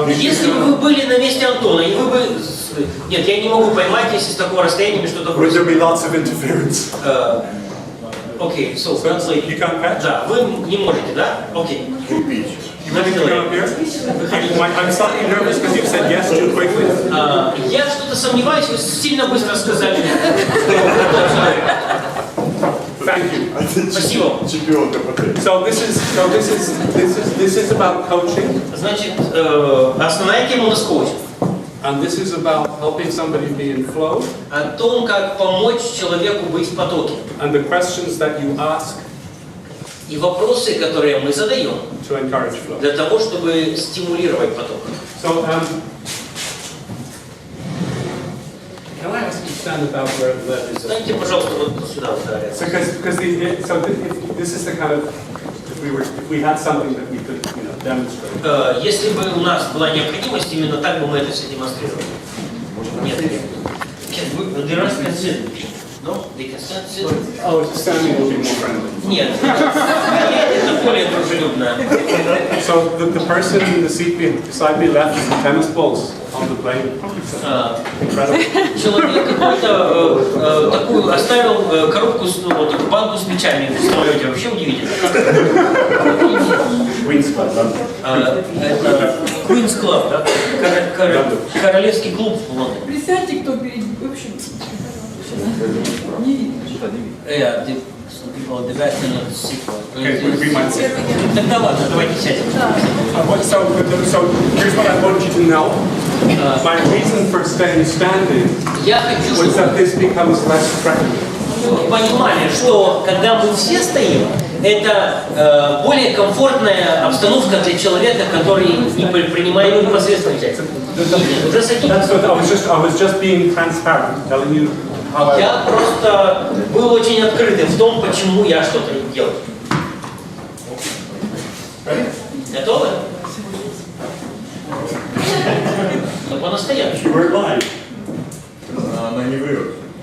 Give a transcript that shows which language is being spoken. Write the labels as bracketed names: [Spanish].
[Russian] Если бы вы были на месте Антона, и вы бы... Нет, я не могу поймать, если с такого расстояния мне что-то [English] would there [Russian] бросить. [English] be lots of interference? Окей, so translate. You can't catch? [Russian] Да, вы не можете, да? Окей. [English] You ready to come up here? I'm slightly nervous because you said yes too quickly. [Russian] Я что-то сомневаюсь, вы сильно быстро сказали. [English] Thank you. [Russian] Спасибо. [English] So this is about coaching. [Russian] Значит, основная тема у нас коучинг. [English] And this is about helping somebody be in flow. [Russian] О том, как помочь человеку быть в потоке. [English] And the questions that you ask [Russian] И вопросы, которые мы задаем [English] to encourage flow. [Russian] для того, чтобы стимулировать поток. [English] So can I ask you to stand about where that is? [Russian] Встаньте, пожалуйста, вот сюда, вот, [English] So this is the kind of if we had something that we could demonstrate. [Russian] Если бы у нас была необходимость, именно так бы мы это все демонстрировали. [English] Нет. There are considered. No, they can stand still. Oh, standing will be more friendly. [Russian] Нет, это более дружелюбно. [English] So the person in the seat beside me left tennis balls on the plane. Incredible. [Russian] Человек какой-то такую оставил коробку, вот такую банку с мячами в самолете. Вообще удивительно. Queen's Club, да? Это Queen's Club, да? Королевский клуб в Лондоне. Присядьте, кто перед... В общем, не видно. [English] Yeah, some people at the back cannot see. Okay, we might see. [Russian] Тогда ладно, давайте сядем. [English] So here's what I want you to know. My reason for staying standing was that this becomes less threatening. [Russian] Понимали, что когда мы все стоим, это более комфортная обстановка для человека, который не принимает непосредственно участие. Уже садитесь. [English] I was just being transparent, telling you how [Russian] Я просто был очень открытым в том, почему я что-то делаю. Готовы? Но по-настоящему. Она не врет.